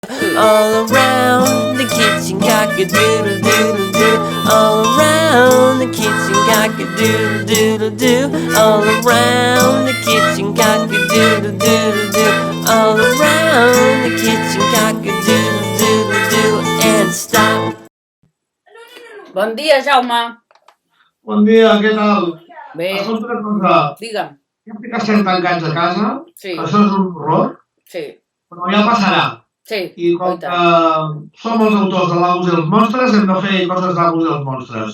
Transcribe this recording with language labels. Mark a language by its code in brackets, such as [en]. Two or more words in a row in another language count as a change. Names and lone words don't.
[en] All around the kitchen, cock-a-doodle-doodle-doo. All around the kitchen, cock-a-doodle-doodle-doo. All around the kitchen, cock-a-doodle-doodle-doo. All around the kitchen, cock-a-doodle-doodle-doo. And stop. [ca] Bon dia, Jaume. Bon dia, què tal? Bé. Escolta una cosa. Digue'm. Ja que estem tancats a casa, Sí. això és un horror, Sí. però ja passarà. Sí. I com que som els autors de l'Amos i els monstres, hem de fer coses d'Amos i els monstres.